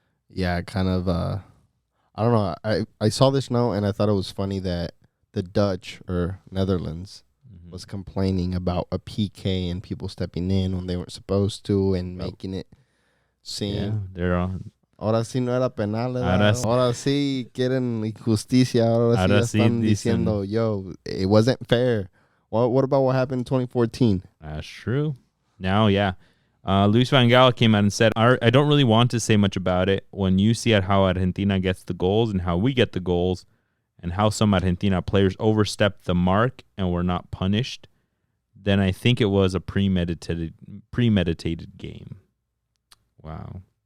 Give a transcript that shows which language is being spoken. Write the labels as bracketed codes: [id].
[en] Yeah, kind of. I don't know. I saw this note and I thought it was funny that the Dutch or Netherlands was complaining about a PK and people stepping in when they weren't supposed to and making it seem. Yeah, they're on. [es] Ahora sí no era penal. Ahora sí quieren injusticia. Ahora sí están diciendo, yo, [en] it wasn't fair. What about what happened in 2014? That's true. Now, yeah. Louis van Gaal came out and said, I don't really want to say much about it. When you see how Argentina gets the goals and how we get the goals and how some Argentina players overstepped the mark and were not punished, then I think it was a premeditated game. Wow.